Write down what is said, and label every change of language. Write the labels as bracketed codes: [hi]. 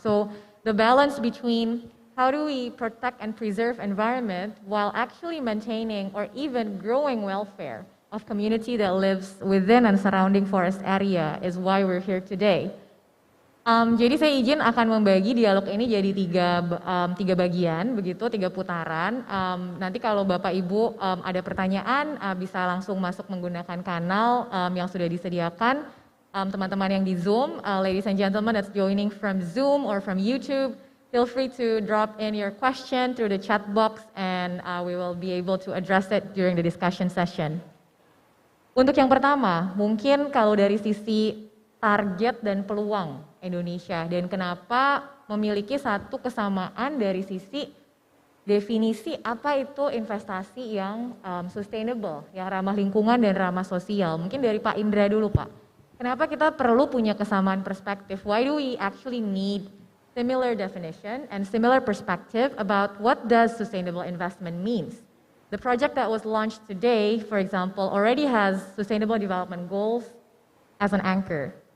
[en] So, the balance between how do we protect and preserve environment while actually maintaining or even growing welfare of community that lives within and surrounding forest area is why we're here today. [id] Jadi saya izin akan membagi dialog ini jadi tiga bagian, begitu 3 putaran. Nanti kalau Bapak Ibu ada pertanyaan bisa langsung masuk menggunakan kanal yang sudah disediakan. Teman-teman yang di Zoom, [en] ladies and gentlemen that's joining from Zoom or from YouTube, feel free to drop in your question through the chat box and we will be able to address it during the discussion session. [id] Untuk yang pertama, mungkin kalau dari sisi target dan peluang Indonesia dan kenapa memiliki satu kesamaan dari sisi definisi apa itu investasi yang sustainable, yang ramah lingkungan dan ramah sosial. Mungkin dari Pak Indra dulu Pak. Kenapa kita perlu punya kesamaan perspektif? [en] Why do we actually need similar definition and similar perspective about what does sustainable investment means? The project that was launched today, for example, already has sustainable development goals as an anchor.